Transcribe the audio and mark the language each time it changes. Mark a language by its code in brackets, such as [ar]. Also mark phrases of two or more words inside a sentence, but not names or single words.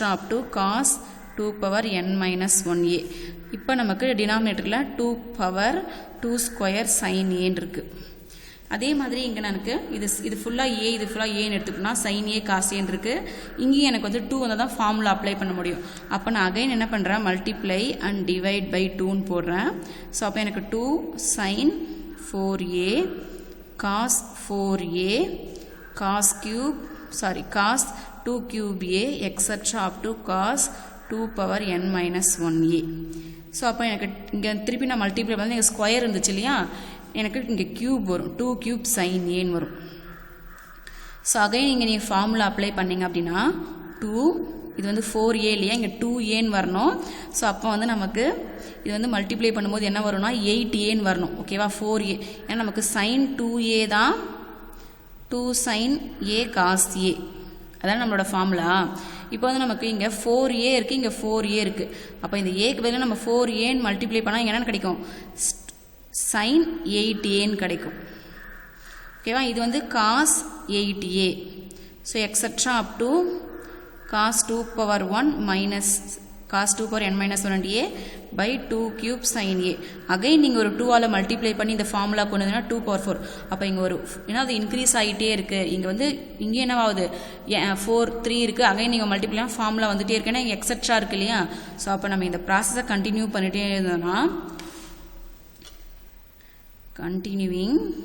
[en] up to cos 2 power n minus 1A [ta] இப்போ நமக்கு டினாமினேட்டரில் [en] 2 power 2 square sin Aன்னு [ta] இருக்குது அதே மாதிரி இங்கே எனக்கு இது ஃபுல்லாக A இது ஃபுல்லாக ஏன்னு எடுத்துக்கிட்டோம்னா sin A cos Aன்னு இருக்குது இங்கேயும் எனக்கு வந்து 2 வந்தால் தான் [en] formula apply [ta] பண்ண முடியும் அப்போ நான் அகைன் என்ன பண்ணுறேன் [en] multiply and divide by [ta] 2ன்னு போடுறேன் ஸோ அப்போ எனக்கு [en] 2 sin 4A cos 4A cos 2 cube A etc. up to cos 2 power n minus 1A [ta] ஸோ அப்போ எனக்கு இங்கே திருப்பி நான் மல்டிப்ளை பண்ணி இங்கே ஸ்கொயர் இருந்துச்சு இல்லையா எனக்கு இங்கே கியூப் வரும் 2 [en] cube sin [ta] Aன்னு வரும் ஸோ அகைன் இங்கே நீங்கள் [en] formula apply [ta] பண்ணிங்க அப்படின்னா 2 இது வந்து 4A இல்லையா இங்கே 2Aன்னு வரணும் ஸோ அப்போ வந்து நமக்கு இது வந்து மல்டிப்ளை பண்ணும்போது என்ன வரும்னா 8Aன்னு வரணும் ஓகேவா 4A ஏன்னா நமக்கு [en] sin 2A [ta] தான் [en] 2 sin A cos A [ta] அதான் நம்மளோட ஃபார்முலா இப்போ வந்து நமக்கு இங்கே 4A இருக்குது இங்கே 4A இருக்குது அப்போ இந்த ஏக்கு பதிலாக நம்ம 4Aன்னு மல்டிப்ளை பண்ணால் இங்கே என்னென்னு கிடைக்கும் sin 8Aன்னு கிடைக்கும் ஓகேவா இது வந்து [en] cos 8A so etc. up to cos 2 power 1 minus cos 2 power n minus 1A by 2 cube sin A [ta] அகைன் நீங்கள் ஒரு 2 ஆல் மல்டிப்ளை பண்ணி இந்த ஃபார்முலா கொண்டு வந்தீங்கன்னா 2 power 4 அப்போ இங்கே ஒரு ஏன்னா அது இன்க்ரீஸ் ஆகிட்டே இருக்குது இங்கே வந்து இங்கே என்னவாகுது 4 3 இருக்குது அகைன் நீங்கள் [en] multiply formula [ta] வந்துகிட்டே இருக்கு ஏன்னா இங்கே எக்ஸட்ரா இருக்குது இல்லையா ஸோ அப்போ நம்ம இந்த ப்ராசஸை கண்டினியூ பண்ணிகிட்டே இருந்தோம்னா continuing